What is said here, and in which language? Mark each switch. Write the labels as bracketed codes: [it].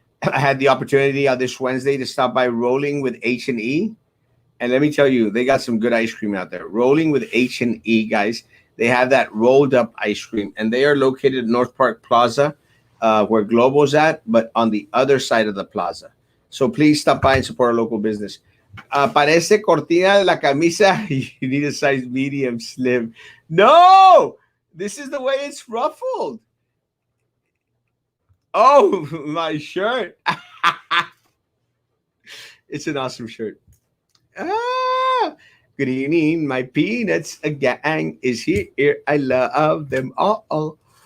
[en] I had the opportunity on this Wednesday to stop by Rolling with H&E. And let me tell you, they got some good ice cream out there. Rolling with H&E, guys. They have that rolled up ice cream. And they are located at North Park Plaza, where Globo's at, but on the other side of the plaza. So please stop by and support our local business. [es] Parece cortina de la camisa. [en] You need a size medium, slim. No! This is the way it's ruffled. Oh, my shirt. It's an awesome shirt. Ah, Good evening, my peanuts. A gang is here. I love them all.